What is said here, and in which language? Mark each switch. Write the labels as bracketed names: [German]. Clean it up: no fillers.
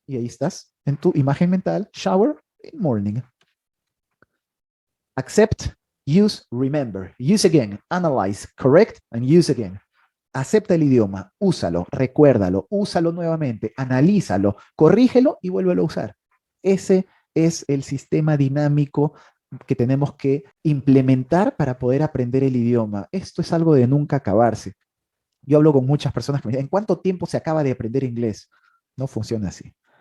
[Spanish] Y ahí estás, en tu imagen mental, [English] shower in morning. Accept, use, remember. Use again, analyze, correct, and use again. [Spanish] Acepta el idioma, úsalo, recuérdalo, úsalo nuevamente, analízalo, corrígelo y vuélvelo a usar. Ese es el sistema dinámico que tenemos que implementar para poder aprender el idioma. Esto es algo de nunca acabarse. Yo hablo con muchas personas que me dicen, ¿en cuánto tiempo se acaba de aprender inglés? No funciona así.